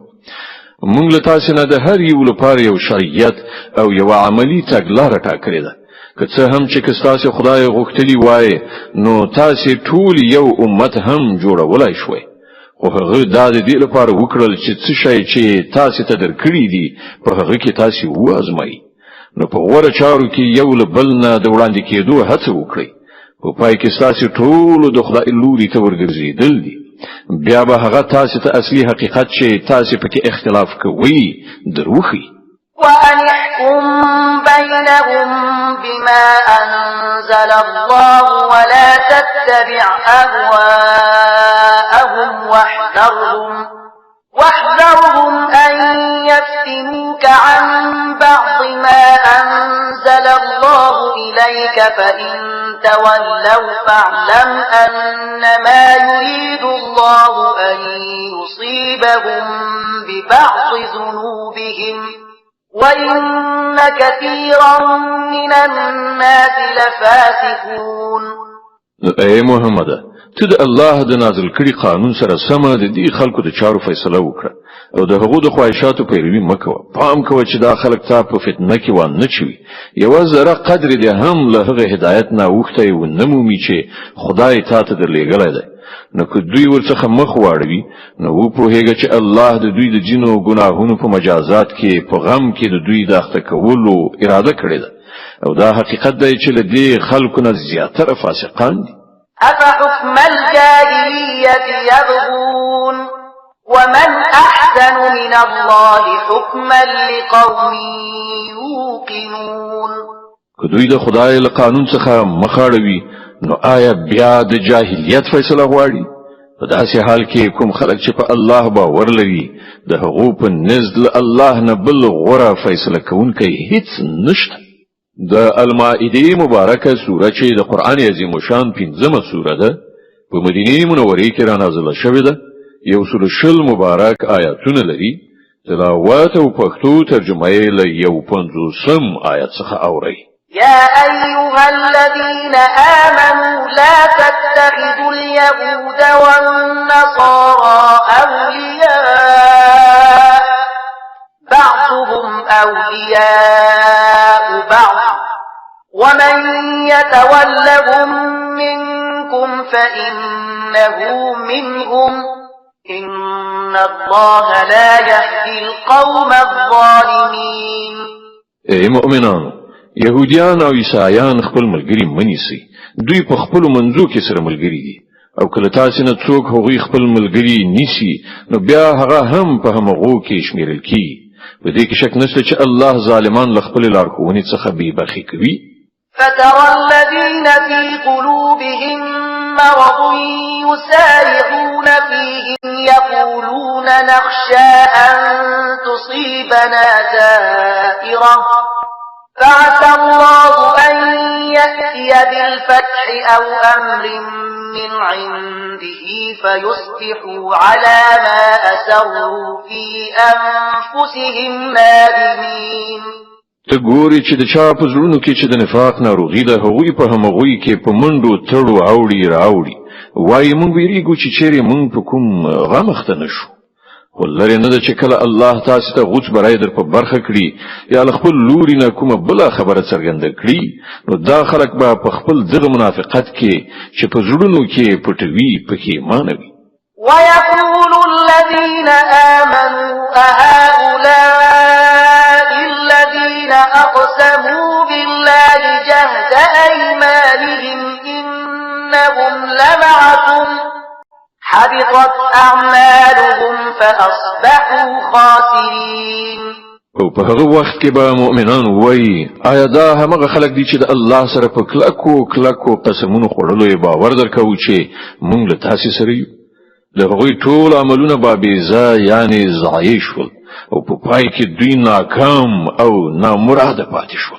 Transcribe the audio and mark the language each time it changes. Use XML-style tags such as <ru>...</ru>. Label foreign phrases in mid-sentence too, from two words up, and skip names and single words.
<ps>موږ له تاسې نه د هر یو لپاره یو شریعت او یو عملي تګلاره ټاکلې ده که څه هم چې که ستاسې خدای غوښتلی وای نو تاسې ټول یو امت هم جوړولای شوئ خو هغه دا د دې لپاره وکړل چې څه شی چې تاسې ته درکړي دي په هغه کې تاسې وازمایي. نو په غوره چارو کې یو له بل نه د وړاندې کېدو هڅه وکړئ په پای کې ستاسې ټولو د خدای لوري ته ورګرځېدل دي بیا به هغه تاسې ته اصلي حقیقت چې تاسې پکې اختلاف کوئ دروخي.</ps> <ar>وأن احكم بينهم بما أنزل الله ولا تتبع أهواءهم واحذرهم أن يفتنوك عن بعض ما أنزل الله إليك فإن تولوا فاعلم أنما يريد الله أن يصيبهم ببعض ذنوبهم وَإِنَّ كَثِيرًا مِنَ النَّاسِ لَفَاسِقُونَ.</ar> <ps>اے محمد ته د الله د نازل کړي قانون سره سم د دې خلکو د چارو فیصله وکړه او د هغو د خواهشاتو پیروي مکوه. پام کوه چې دا خلک تا په فتنه کې وانه چوي یو ذره قدر دې هم له هغه هدایت نه وخته و نمومي چې خدای تا ته درلېږلی دی. نو که دوی ورڅخه مخ واړوي نو وپوهیږه چې الله د دوی د جنو ګناهونو په مجازات کې په غم کې د دوی د اخته کولو اراده کړې ده او دا حقیقت دی چې له دې خلکو نه زیاتره فاسقان دي.</ps> <ar>أفحكم الجاهلية يبغون ومن أحسن من الله حكما لقوم يوقنون.</ar> <ps>که دوی د خدای له قانون څخه مخاړوي نو آیا بیا د جاهلیت فیصله غواړي؟ په داسې حال کې کوم خلک چې په الله باور لري د هغو په نزد الله نه بل غوره فیصله کوونکی هیڅ نشته. د المائده مبارکه سوره چې د قرآن عظیم شان 15مه سوره ده په مدینه منوره کې را نازله شوې ده 100 مبارک آیاتونه لري. تلاوت او پښتو ترجمه یې له 50 آیت څخه اوري.</ps> <ar>يا أيها الذين آمنوا لا تتخذوا اليهود والنصارى أولياء بعضهم أولياء بعض ومن يتولهم منكم فإنه منهم إن الله لا يهدي القوم الظالمين.</ar> <ps>ای مؤمنانو يهوديان او عیسایان خپل ملګری منیسي دوی په خپل منځو کې سره ملګری دي او کله تاسو نه څوک هغوی خپل ملګری نیسی نو بیا هغه هم په همغو کې شمیرل کی په دې کې شک نشته چې الله ظالمان له خپل لارښوونې څخه بې برخې کوي.</ps> <ar>فترى الذين في قلوبهم مرض يسارعون فيهم يقولون نخشى أن تصيبنا دائرة فعسى الله أن يأتي بالفتح أو أمر من عنده فيصبحوا على ما أسروا في أنفسهم نادمين.</ar> <ps>ته ګوري چې د چا په زړونو کې چې د نفاق ناروغي ده هغوی په همغوی کې په منډو تړو اوړي راوړي وایي مونږ ویریږو چې چیرې مونږ په کوم غم اخته نشو خو لرې نه ده چې کله الله تاسو ته غوڅ برای در په برخه کړي یا له خپل لوري نه کومه بله خبره څرګنده کړي نو دا خلک به په خپل دغه منافقت کې چې په زړونو کې پټوي پښیمانه وي.</ps> <ar>ويقول الذين آمنوا أهؤلاء الذين أقسموا بالله جهد أيمانهم إنهم لمعكم حبطت أعمالهم فأصبحوا خاسرين.</ar> <ps>او په هغه وخت کې به مؤمنان وایي آیا دا همغه خلک دي چې د الله سره په کلکو قسمونو خوړلو یې باور درکوي چې مونږ له تاسو سره یو د هغوی ټول عملونه به بېځا یعنی ضایع شول او په پای کې دوی ناکام او نامراده پاتې شول.</ps>